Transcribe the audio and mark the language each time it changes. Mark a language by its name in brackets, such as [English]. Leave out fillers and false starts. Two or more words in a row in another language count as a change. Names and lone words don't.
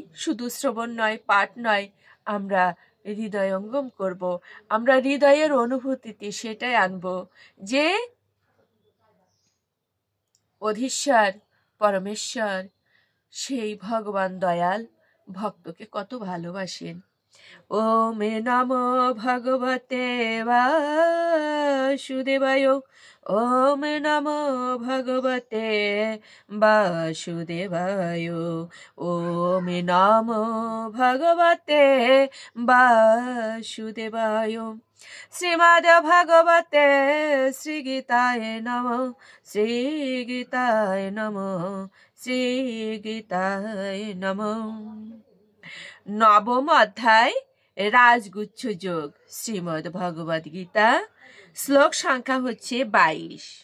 [Bangla] শুধু শ্রবণ নয়, পাঠ নয়, আমরা হৃদয়ঙ্গম করব। আমরা হৃদয়ের অনুভূতিতে সেটাই আনব যে অধীশ্বর পরমেশ্বর সেই ভগবান দয়াল ভক্তকে কত ভালোবাসেন। [Sanskrit] ওম নমো ভগবতে বাসুদেবায়, ওম নমো ভগবতে বাসুদেবায়, ওম নমো ভগবতে বাসুদেবায়। শ্রীমদ্ ভাগবতে শ্রীগীতায় নমঃ, শ্রীগীতায় নমঃ, শ্রীগীতায় নমঃ। [Bangla] নবম অধ্যায় রাজগুচ্ছ যোগ, শ্রীমদ্ ভগবদ গীতা, শ্লোক সংখ্যা হচ্ছে 22।